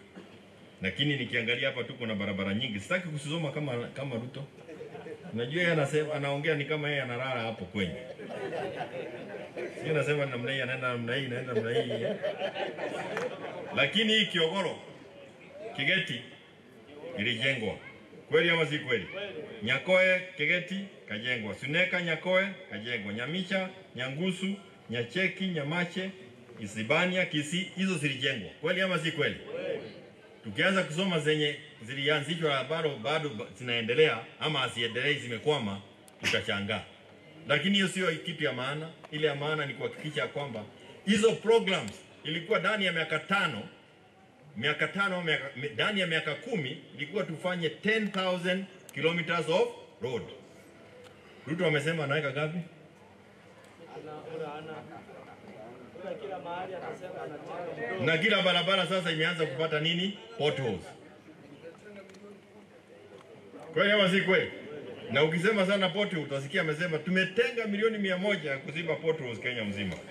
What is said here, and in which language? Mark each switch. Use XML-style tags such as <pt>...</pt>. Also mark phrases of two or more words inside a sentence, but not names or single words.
<sw>Lakini nikiangalia hapa tuko na barabara nyingi. Sitaki kusoma kama Ruto. Unajua yeye anasema, anaongea ni kama yeye analala hapo kwenye. Sio, anasema namna hii, anaenda namna hii, anaenda namna hii. Lakini hii Kiogoro, Kigeti ilijengwa. Kweli ama si kweli? Nyakoe, Kigeti kajengwa. Suneka, Nyakoe kajengwa. Nyamicha, Nyangusu, Nyacheki, Nyamache Isibania, Kisii, hizo zilijengwa. Kweli ama si kweli? Tukianza kusoma zenye zilianzishwa bado zinaendelea ama asiendelee zimekwama, tutachangaa. Lakini hiyo sio kitu ya maana. Ile ya maana ni kuhakikisha kwamba hizo programs ilikuwa ndani ya miaka tano ndani ya miaka 10 ilikuwa tufanye 10,000</sw> <en>kilometers of road.</en> <sw>Ruto amesema anaweka gapi? Na kila barabara sasa imeanza kupata nini? Potholes. Kweli ama si kweli? Na ukisema sana potholes utasikia amesema tumetenga milioni 100 kuziba potholes Kenya mzima.</sw>